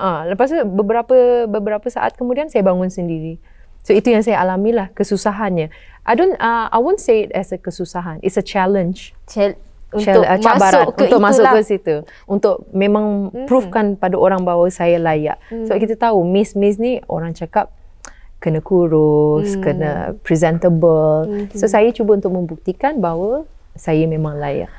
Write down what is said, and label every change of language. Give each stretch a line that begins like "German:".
Malay: Lepas tu beberapa saat kemudian saya bangun sendiri. So itu yang saya alami lah, kesusahannya.
English: I won't say it as a kesusahan. It's a challenge.
Malay: Cabaran untuk masuk ke situ. Untuk memang provekan pada orang bahawa saya layak. So kita tahu Miss ni orang cakap kena kurus, kena presentable. So saya cuba untuk membuktikan bahawa saya memang layak.